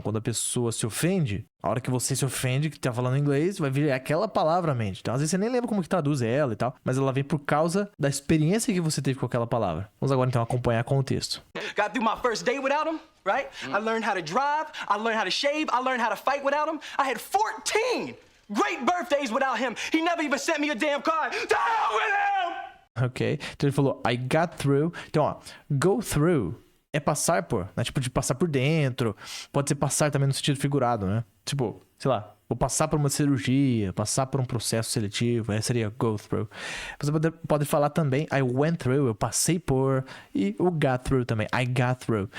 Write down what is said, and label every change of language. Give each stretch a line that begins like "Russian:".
Portuguese: Quando a pessoa se ofende, a hora que você se ofende, que tá falando inglês, vai vir aquela palavra à mente. Então, às vezes você nem lembra como que traduz ela e tal, mas ela vem por causa da experiência que você teve com aquela palavra. Vamos agora então acompanhar com o texto.
English: Got through my first day without him, right? I learned how to drive. I learned how to shave. I learned how to fight without him. I had 14 great birthdays without him. He never even sent me a damn card. To hell with him!
Portuguese: Ok? Então ele falou,
English: I got through.
Portuguese: Então, ó,
English: go through
Portuguese: é passar por, né? Tipo, de passar por dentro. Pode ser passar também no sentido figurado, né? Tipo, sei lá, vou passar por uma cirurgia, passar por um processo seletivo, aí seria
English: go through.
Portuguese: Você pode falar também,
English: I went through,
Portuguese: eu passei por, e o got through também,
English: I got through.